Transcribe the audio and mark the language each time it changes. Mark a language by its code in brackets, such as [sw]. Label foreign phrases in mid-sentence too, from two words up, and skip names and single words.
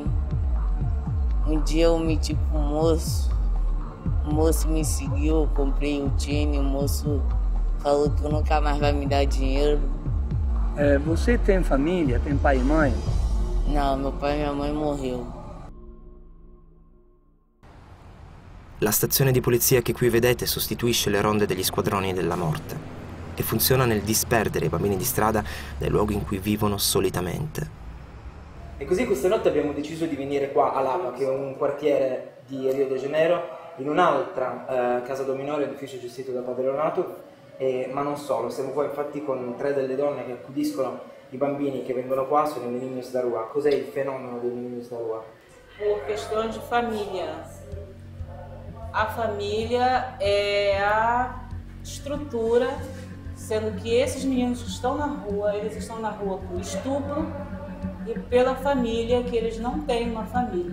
[pt] Um dia eu meti com o moço me seguiu, eu comprei o tine, o moço falou que nunca mais vai me dar dinheiro. Você tem família? Tem pai e mãe? Não, meu pai e minha mãe morreu. [it] La stazione di polizia che qui vedete sostituisce le ronde degli squadroni della morte e funziona nel disperdere i bambini di strada dai luoghi in cui vivono solitamente. E così questa notte abbiamo deciso di venire qua a Lapa, che è un quartiere di Rio de Janeiro, in un'altra casa dominore, edificio gestito da padre Renato, ma non solo. Siamo qua infatti con 3 delle donne che accudiscono i bambini che vengono qua, sono i [pt] meninos da rua. [it] Cos'è il fenomeno dei [pt] meninos da rua? Por questão de família. A família é a estrutura, sendo que esses meninos que estão na rua, eles estão na rua por estupro e pela família, que eles não têm uma família.